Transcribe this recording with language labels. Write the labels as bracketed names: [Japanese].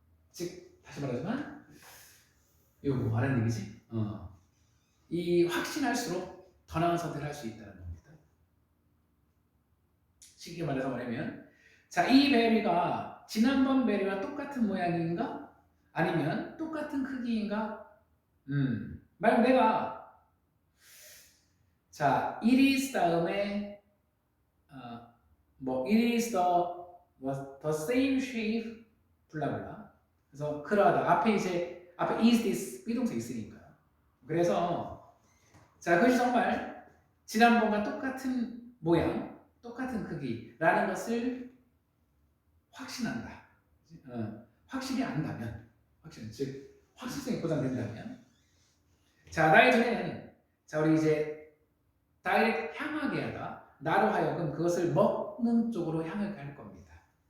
[Korean] 즉, 다시 말하지만 이거 뭐 하는 얘기지? 이 확신할수록 더 나은 선택을 할 수 있다는 겁니다. 쉽게 말해서 뭐냐면 자, 이 베리가 지난번 베리와 똑같은 모양인가? 아니면 똑같은 크기인가? 만약 내가 자, [English] it is [Korean] 다음에 [English] it is the same shape 블라블라. [Korean] 그래서 그러하다 앞에 [English] is this [Korean] 비동사 있으니까. 그래서 자, 그것이 정말 지난번과 똑같은 모양, 똑같은 크기라는 것을 확신한다. 확실히 안다면, 즉 확실성이 보장된다면, 자, 나의 두뇌는 자, 우리 이제 다이렉트 향하게 하다. 나로 하여금 그것을 먹는 쪽으로 향하게 할 겁니다.